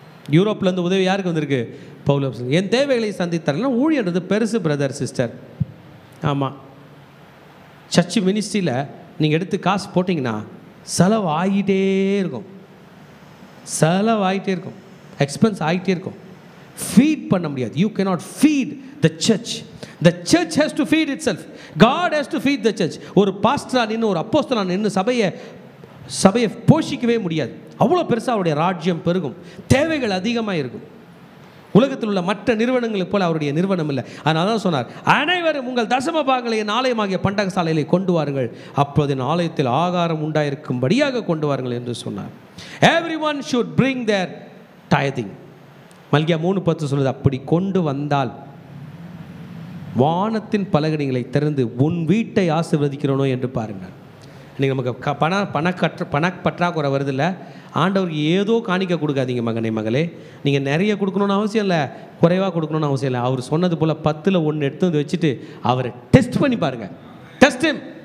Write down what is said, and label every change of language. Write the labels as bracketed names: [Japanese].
[Tamil] யூரோப்லேருந்து உதவி யாருக்கு வந்திருக்கு? பவுல் அப்போஸ்தலன். என் தேவைகளை சந்தித்தார்கள். ஊழியன்றது பெருசு பிரதர் சிஸ்டர். ஆமாம், சர்ச் மினிஸ்ட்ரியில் நீங்கள் எடுத்து காசு போட்டிங்கன்னா செலவு ஆகிட்டே இருக்கும், செலவாகிட்டே இருக்கும், எக்ஸ்பென்ஸ் ஆகிட்டே இருக்கும். ஃபீட் பண்ண முடியாது. [English] You cannot feed the church. The church has to feed itself. God has to feed the church. [Tamil] ஒரு பாஸ்டரா நின்று, ஒரு அப்போஸ்தலனா நின்று சபையை போஷிக்கவே முடியாது. அவ்வளோ பெருசாக அவருடைய ராஜ்யம் பெருகும், தேவைகள் அதிகமாக இருக்கும். உலகத்தில் உள்ள மற்ற நிறுவனங்களைப் போல அவருடைய நிறுவனம் இல்லை. அதனால தான் சொன்னார், அனைவரும் உங்கள் தசம பாகங்களை என் ஆலயமாகிய பண்டக சாலையிலே கொண்டு வாருங்கள், அப்போது என் ஆலயத்தில் ஆகாரம் உண்டாயிருக்கும்படியாக கொண்டு வாருங்கள் என்று சொன்னார். [English] Everyone should bring their tithing. [Tamil] மல்கியா 3:10 சொல்லுது, அப்படி கொண்டு வந்தால் வானத்தின் பலகணிகளை திறந்து உன் வீட்டை ஆசீர்வதிக்கிறோனோ என்று பாருங்கள். இன்றைக்கி நமக்கு பணப்பற்றாக்குறை வருதில்ல. ஆண்டவருக்கு ஏதோ காணிக்க கொடுக்காதீங்க மகனே மகளே. நீங்கள் நிறைய கொடுக்கணுன்னு அவசியம் இல்லை, குறைவாக கொடுக்கணுன்னு அவசியம் இல்லை. அவர் சொன்னது போல் 10ல் 1 எடுத்து வந்து வச்சுட்டு அவரை டெஸ்ட் பண்ணி பாருங்கள். [English] Test him.